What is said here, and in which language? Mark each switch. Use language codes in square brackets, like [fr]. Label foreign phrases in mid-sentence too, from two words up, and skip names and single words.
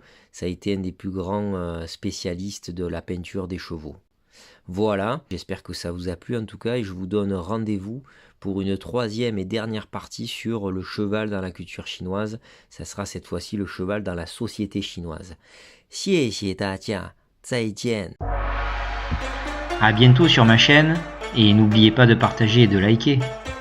[fr] Ça a été un des plus grands spécialistes de la peinture des chevaux. Voilà, j'espère que ça vous a plu en tout cas, et je vous donne rendez-vous pour une 3e et dernière partie sur le cheval dans la culture chinoise. Ça sera cette fois-ci le cheval dans la société chinoise. [zh] 谢谢大家，再见. [fr] À bientôt sur ma chaîne, et n'oubliez pas de partager et de liker.